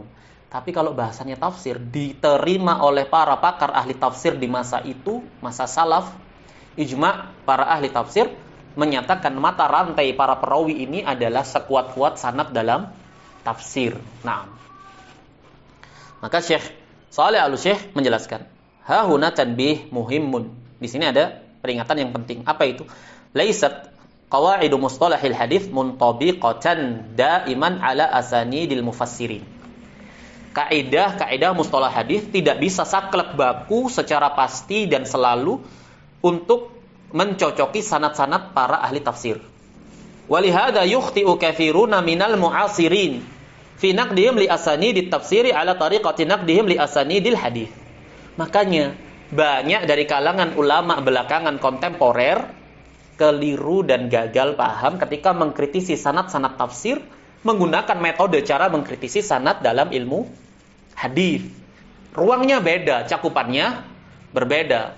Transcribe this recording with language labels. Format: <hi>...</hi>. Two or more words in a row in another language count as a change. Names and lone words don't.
<id>Tapi kalau bahasannya tafsir diterima oleh para pakar ahli tafsir di masa itu, masa salaf, ijma para ahli tafsir menyatakan mata rantai para perawi ini adalah sekuat-kuat sanad dalam tafsir. Nah, maka Syekh Shalih Al-Utsaimin menjelaskan,</id> <ar>ها هنا تنبيه مهم.</ar> <id>Di sini ada peringatan yang penting. Apa itu?</id> <ar>ليست قواعد مصطلح الحديث منطبقة دائما على أسانيد المفسرين.</ar> <id>Kaidah mustalah hadis tidak bisa saklek baku secara pasti dan selalu untuk mencocoki sanad-sanad para ahli tafsir.</id> <ar>ولهذا يخطئ كثير من المعاصرين في نقدهم لأسانيد التفسير على طريقة نقدهم لأسانيد الحديث.</ar> <id>Makanya banyak dari kalangan ulama belakangan kontemporer keliru dan gagal paham ketika mengkritisi sanad-sanad tafsir menggunakan metode cara mengkritisi sanad dalam ilmu hadis. Ruangnya beda, cakupannya berbeda.</id>